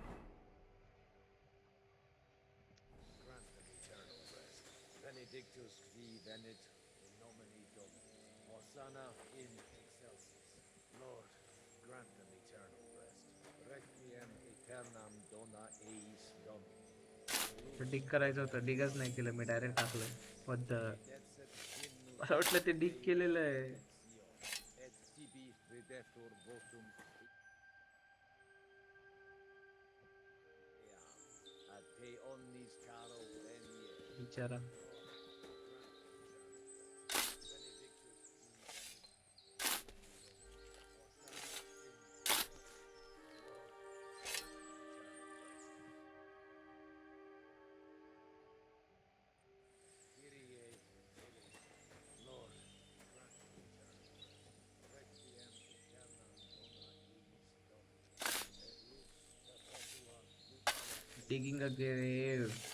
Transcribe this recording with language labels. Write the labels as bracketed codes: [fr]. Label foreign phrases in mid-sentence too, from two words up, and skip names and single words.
[la] Benedictus qui venit in nomine Domini. Hosanna in excelsis. [en] Lord, grant them eternal rest. [la] Requiem aeternam dona eis Domini. [mr] डिग करायचं होतं, डिगच नाही केलं मी, डायरेक्ट टाकलं. मला वाटलं ते डिग केलेलं आहे. [la] Et tibi ridetur votum. [mr] बिचारा. [en] Digging a grave.